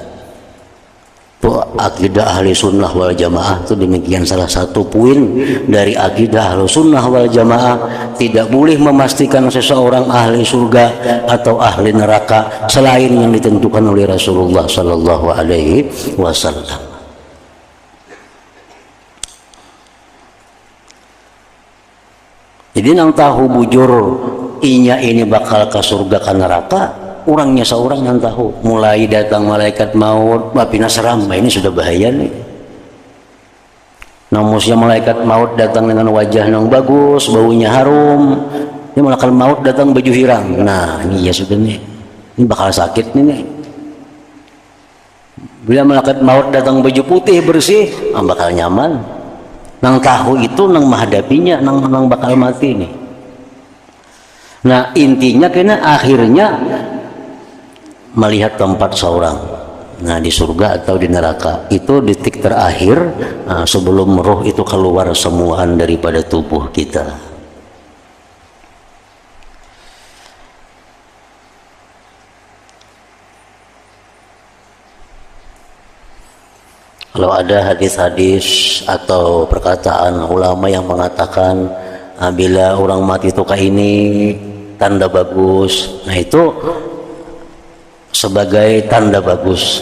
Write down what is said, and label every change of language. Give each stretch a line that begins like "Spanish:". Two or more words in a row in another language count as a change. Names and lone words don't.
Indonesian: Akidah ahli sunnah wal jamaah itu demikian, salah satu poin dari akidah ahli sunnah wal jamaah. Tidak boleh memastikan seseorang ahli surga atau ahli neraka selain yang ditentukan oleh Rasulullah
Arabic: sallallahu alaihi wasallam.
Banjar: Jadi nang tahu bujur inya ini bakal ke surga ke neraka, orangnya seorang yang tahu.
Indonesian: Mulai datang malaikat maut, bapina seram, ini sudah bahaya nih. Namusnya malaikat maut datang dengan wajah yang bagus, baunya harum.
Banjar: Ini malaikat maut datang baju hirang.
Indonesian: Nah, ini ya sudah nih. Ini bakal sakit nih. Bila malaikat maut datang baju putih bersih, bakal nyaman.
Banjar: Nang tahu itu, nang menghadapinya, nang bakal mati nih.
Indonesian: Nah, intinya kena akhirnya melihat tempat seorang, nah di surga atau di neraka, itu detik terakhir sebelum roh itu keluar semuaan daripada tubuh kita. Kalau ada hadis-hadis atau perkataan ulama yang mengatakan bila orang mati itu kayak ini tanda bagus, nah itu sebagai tanda bagus.